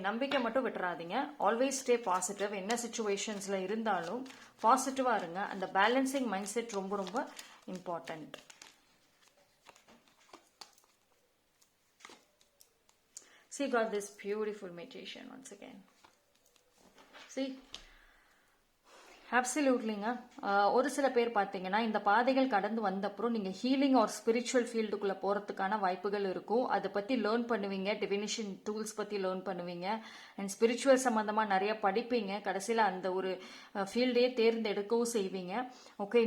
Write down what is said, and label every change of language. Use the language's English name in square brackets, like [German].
[Tamil] நம்பிக்கை மட்டும் விட்டுறாதீங்க. Always stay positive. என்ன சுச்சுவேஷன்ஸில் இருந்தாலும் பாசிட்டிவாக இருங்க. அந்த பேலன்சிங் மைண்ட் செட் ரொம்ப ரொம்ப important. [English] See, got this beautiful meditation once again. [Tamil] See? அப்சல்யூட்லிங்க. ஒரு சில பேர் பார்த்தீங்கன்னா இந்த பாதைகள் கடந்து வந்தப்புறம் நீங்கள் ஹீலிங் ஒரு ஸ்பிரிச்சுவல் ஃபீல்டுக்குள்ளே போகிறதுக்கான வாய்ப்புகள் இருக்கும். அதை பற்றி லேர்ன் பண்ணுவீங்க. டிவினிஷன் டூல்ஸ் பற்றி லேர்ன் பண்ணுவீங்க. அண்ட் ஸ்பிரிச்சுவல் சம்மந்தமாக நிறைய படிப்பீங்க. கடைசியில் அந்த ஒரு ஃபீல்டையே தேர்ந்தெடுக்கவும் செய்வீங்க. ஓகே?